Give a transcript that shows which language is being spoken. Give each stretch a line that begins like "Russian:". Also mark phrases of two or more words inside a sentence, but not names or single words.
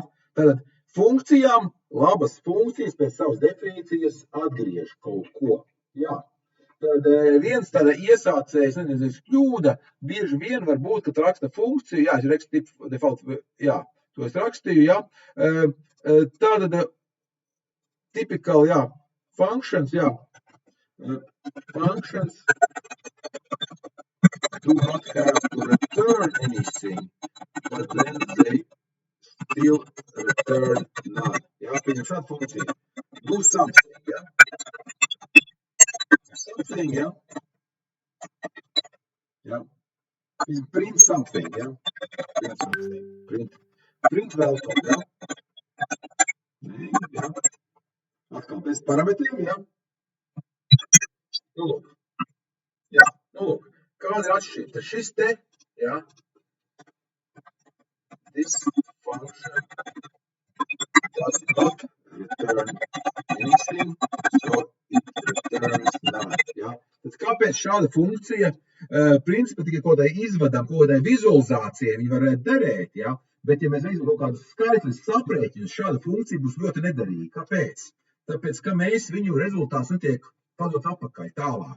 Latvian: Tad funkcijām, labas funkcijas pēc savas definīcijas atgriež kaut ko. Jā. Tad viens tāda iesācējs, nezinu, kļūda, bieži vien var būt, kad raksta funkciju, jā, es rakstu default, jā, to es rakstīju, jā. Tātad typical, jā, functions, jā,
English: functions do not have to return anything, but then they still return none.
Latvian: Jā, pieņem šādu funkciju.
English: Do something, jā. Something,
Latvian: jā. Jā.
English: Print something, jā. Print something. Print welcome,
Latvian: jā. Jā. Atkal bez parametriem, jā. Nu, lūk. Jā, nu, lūk. Kāda ir atšķirība? Tad šis te, jā.
English: This function does not return anything, so it returns none.
Latvian: Ja? Tad kāpēc šāda funkcija, principā tikai kaut kādai izvadam, kaut kādai vizualizācijai viņi varētu derēt, ja? Bet ja mēs veicam kaut kādus skaitļus saprēķinus, šāda funkcija būs ļoti nederīga. Kāpēc? Tāpēc, ka mēs viņu rezultāts netiek padot apakaļ tālāk.